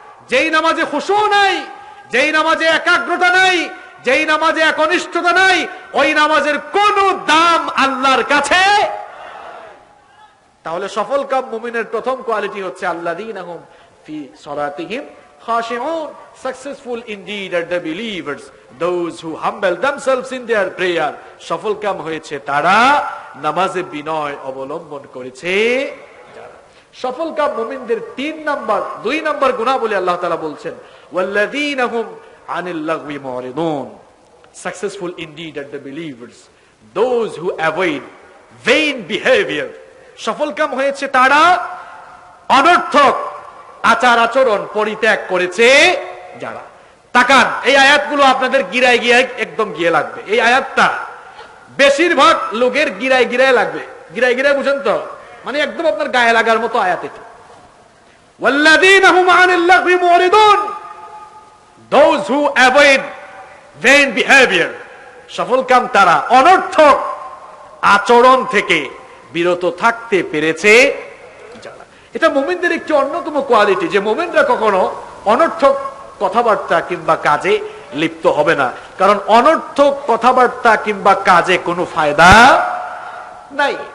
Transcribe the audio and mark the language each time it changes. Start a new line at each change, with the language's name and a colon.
Bangla: যেই নামাজে খুশু নাই, যেই নামাজে একাগ্রতা নাই, যেই নামাজে একনিষ্ঠতা নাই, ওই নামাজের কোনো দাম আল্লাহর কাছে। তাহলে সফলকাম মুমিনের প্রথম কোয়ালিটি হচ্ছে
Arabic: আল্লাযীনা হুম ফি সালাতিহিম খাশিউন।
English: Successful indeed are the believers, those who humble themselves in their prayer.
Bangla: সফলকাম হয়েছে তারা নামাজে বিনয় অবলম্বন করেছে যারা। সফলকাম মুমিনদের 2 নাম্বার গুনাহ আল্লাহ তাআলা বলছেন,
Arabic: ওয়াল্লাযীনা হুম আনিল লাগwi মুরিদুন।
English: Successful indeed are the believers, those who avoid vain behavior.
Bangla: সফলকাম হয়েছে তারা অনর্থক আচার আচরণ পরিত্যাগ করেছে যারা। তাকান, এই আয়াতগুলো আপনাদের গিরায় গিরায় একদম গিয়ে লাগবে। এই আয়াতটা বেশিরভাগ লোকের গিরায় গিরায় লাগবে। গিরায় গিরায় বুঝেন তো, মানে একদম আপনার গায়ে লাগার মতো আয়াত এটা।
Arabic: ওয়াল্লাযীনা হুম আনিল লাগwi মুরিদুন,
English: those who avoid vain behavior.
Bangla: সফলকাম তারা অনর্থক আচরণ থেকে বিরত থাকতে পেরেছে যারা। এটা মুমিনদের একটি অন্যতম কোয়ালিটি, যে মুমিনরা কখনো অনর্থক কথাবার্তা কিংবা কাজে লিপ্ত হবে না। কারণ অনর্থক কথাবার্তা কিংবা কাজে কোনো ফায়দা নাই।